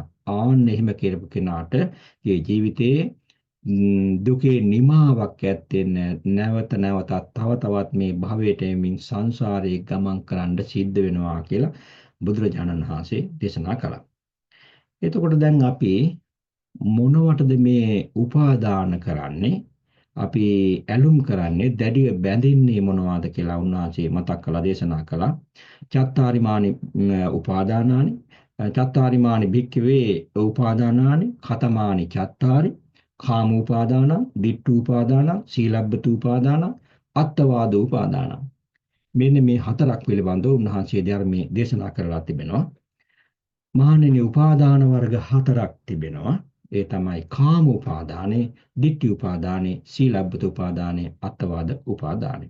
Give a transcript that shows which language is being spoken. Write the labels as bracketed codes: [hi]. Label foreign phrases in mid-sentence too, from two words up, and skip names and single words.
[si] ආන්න එහෙම කරපු කෙනාට මේ ජීවිතයේ දුකේ නිමාවක් ඇත්තේ නැවතත් තව තවත් මේ භවයට එමින් සංසාරේ ගමන් කරන්න සිද්ධ වෙනවා කියලා බුදුරජාණන් වහන්සේ දේශනා කළා. එතකොට දැන් අපි මොනවටද මේ උපාදාන කරන්නේ? අපි ඇලුම් කරන්නේ දැඩිව බැඳින්නේ මොනවද කියලා උන්වහන්සේ මතක් කළා දේශනා කළා. [pi] චත්තාරිමානි උපාදානානි චත්තාරිමානි භික්ඛවේ උපාදානානි ඛතමානි චත්තාරි කාම උපාදානං ditthi උපාදානං සීලබ්බත උපාදානං අත්තවාද උපාදානං. [si] මෙන්න මේ හතරක් පිළිබඳව උන්වහන්සේ ධර්මයේ දේශනා කරලා තිබෙනවා. මහණෙනි උපාදාන වර්ග හතරක් තිබෙනවා. ඒ තමයි කාම උපාදානේ, ditthi උපාදානේ, සීලබ්බත උපාදානේ, අත්තවාද උපාදානේ.